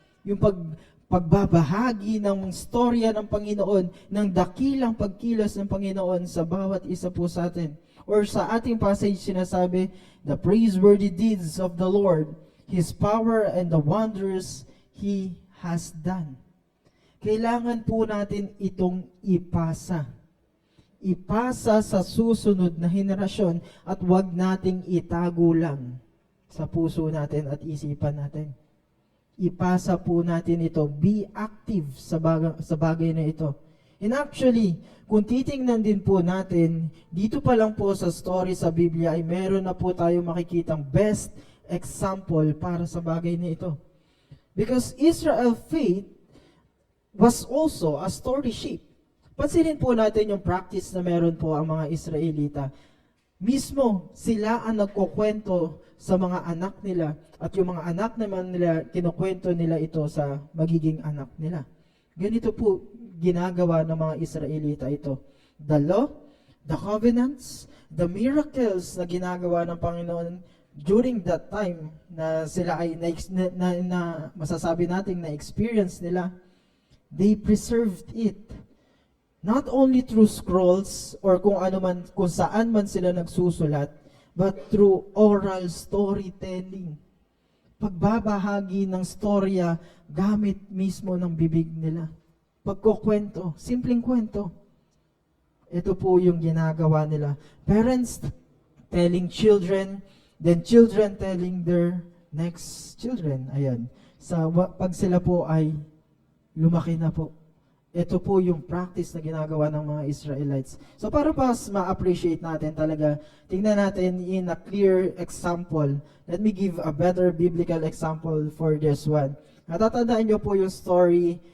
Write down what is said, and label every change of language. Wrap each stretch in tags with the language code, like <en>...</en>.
<tl>Yung pagbabahagi ng storya ng Panginoon, ng dakilang pagkilos ng Panginoon sa bawat isa po sa atin.</tl> <en>Or</en> <tl>sa ating passage sinasabi,</tl> <en>the praiseworthy deeds of the Lord, His power and the wonders He has done.</en> <tl>Kailangan po natin itong ipasa. Ipasa sa susunod na henerasyon at huwag nating itago lang sa puso natin at isipan natin. Ipasa po natin ito.</tl> <en>Be active</en> <tl>sa bagay na ito.</tl> <en>And actually,</en> <tl>kung titingnan din po natin, dito pa lang po sa story sa Biblia ay meron na po tayo makikitang</tl> <en>best example</en> <tl>para sa bagay na ito.</tl> <en>Because Israel faith was also a story sheep.</en> <tl>Pansinin po natin yung practice na meron po ang mga Israelita. Mismo sila ang nagkukwento sa mga anak nila at yung mga anak naman nila, kinukwento nila ito sa magiging anak nila. Ganito po ginagawa ng mga Israelita ito.</tl> <en>The law, the covenants, the miracles</en> <tl>na ginagawa ng Panginoon</tl> <en>during that time</en> <tl>na sila ay masasabi natin na</tl> <en>experience nila, they preserved it. Not only through scrolls or</en> <tl>kung saan man sila nagsusulat,</tl> <en>but through oral storytelling.</en> <tl>Pagbabahagi ng storya gamit mismo ng bibig nila. Pagkukwento, simpleng kwento. Ito po yung ginagawa nila.</tl> <en>Parents telling children, then children telling their next children.</en> <tl>Ayan. Pag sila po ay lumaki na po. Ito po yung practice na ginagawa ng mga Israelites. So para mas ma-appreciate natin talaga, tingnan natin</tl> <en>in a clear example. Let me give a better biblical example for this one.</en> <tl>Natatandaan niyo po yung</tl> <en>story</en>